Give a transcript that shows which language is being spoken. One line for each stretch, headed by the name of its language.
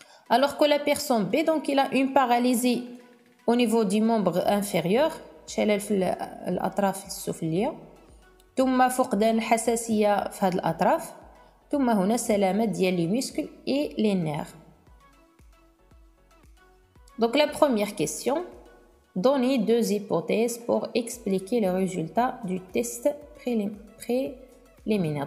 French: Alors que la personne B donc il a une paralysie au niveau du membre inférieur,
Arabic: شلل في الأطراف السفلية. ثم فقدان الحساسية في هذه الأطراف. ثم هنا سلامة ديال لي
French: muscles et les nerfs. Donc la première question. Donnez deux hypothèses pour expliquer le résultat du test préliminaire.